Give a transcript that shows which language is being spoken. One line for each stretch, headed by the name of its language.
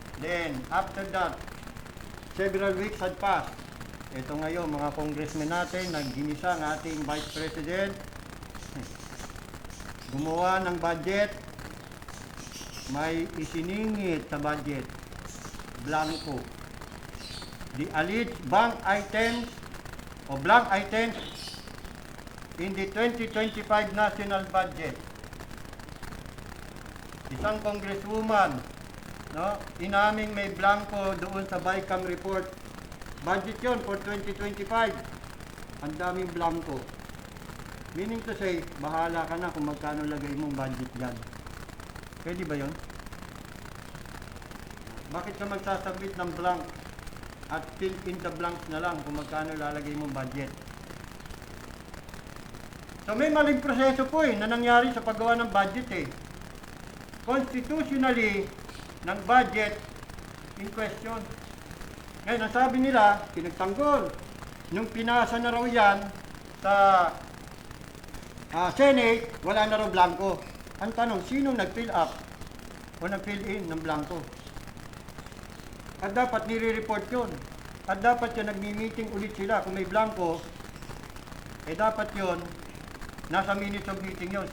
English: Then, after that, several weeks had passed.
Filipino: Ito ngayon, mga congressmen natin, nagginisa ang ating Vice President. Gumawa ng budget. May isiningit sa budget. Blanco.
English: The alleged bank items o blank items in the 2025 national budget.
Filipino: Isang congresswoman, no, inaming may blanco doon sa BICAM report. Budget yon for 2025. Ang daming blanco.
English: Meaning to say,
Filipino: bahala ka na kung magkano lagay mong budget yan. Pwede ba yon? Bakit ka magsasabit ng blank at
English: fill in the blanks
Filipino: na lang kung magkano lalagay mong budget? So may maling proseso po na nangyari sa paggawa ng budget eh.
English: Constitutionally, ng budget in question.
Filipino: Ngayon, ang sabi nila, pinagtanggol. Nung pinasa na raw yan sa Senate, wala na raw blanco. Ang tanong, sino nag-fill up o nag-fill in ng blanco? At dapat nire-report yun. At dapat yun, nagmi-meeting ulit sila. Kung may blanco, dapat yun, nasa
English: minutes of meeting
Filipino: yun.